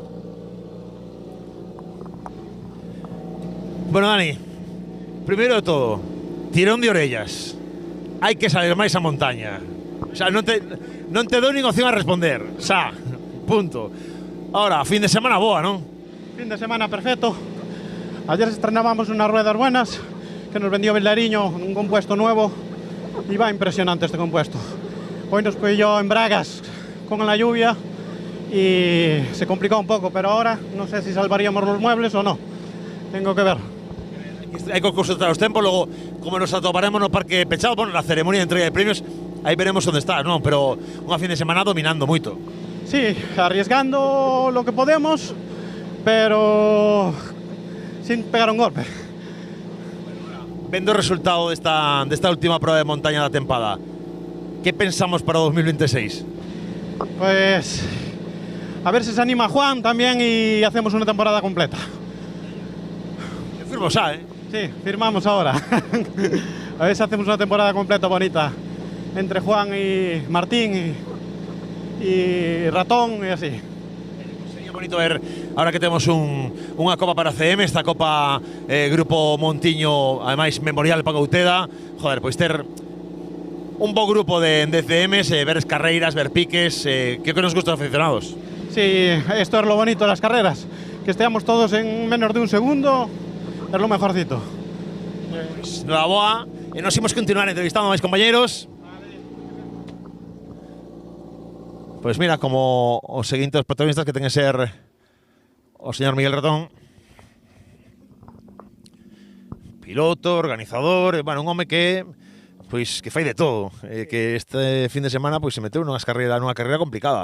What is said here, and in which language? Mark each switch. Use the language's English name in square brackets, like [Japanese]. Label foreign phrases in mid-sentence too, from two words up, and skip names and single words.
[Galician] Bueno, Dani, primeiro de todo, tirón de orellas. Hai que salir máis a montaña. O sea, non te dou nin opción a responder. Xa, punto. Ahora, fin de semana boa, non? [Spanish] Fin de semana perfecto. Ayer estrenábamos unas ruedas buenas que nos vendió Vildariño, un compuesto nuevo, y va impresionante este compuesto. Hoy nos pilló en bragas con la lluvia y se complicó un poco, pero ahora no sé si salvaríamos los muebles o no. Tengo que ver. [Galician] Hai que consultar os tempos, logo, como nos atoparemos no parque pechado, bueno, na ceremonia de entrega de premios, aí veremos onde está, non? Pero unha fin de semana dominando moito. [Spanish] Sí, arriesgando lo que podemos, pero sin pegar un golpe. [Galician] Vendo o resultado desta última prueba de montaña da tempada, que pensamos para 2026? [Spanish] Pues a ver si se anima Juan también y hacemos una temporada completa. [Galician] Firmo xa, ¿eh? [Spanish] Sí, firmamos ahora. A ver si hacemos una temporada completa bonita entre Juan y Martín y Ratón y así. [Galician] Sería bonito ver, ahora que temos unha copa para CM, esta copa Grupo Montiño, ademais memorial para Gauteda, joder, pois ter un bo grupo de CMs, ver carreiras, ver piques, [Spanish] que nos gusta a los aficionados. Sí, esto es lo bonito de las carreras, que estemos todos en menos de un segundo, es lo mejorcito. [Galician] Pues, noraboa, e nos imos continuar entrevistando a máis compañeros. Pois mira, como os seguintes protagonistas que ten que ser o señor Miguel Ratón, piloto, organizador, bueno, un home que fai de todo, que este fin de semana se meteu nunha carreira complicada.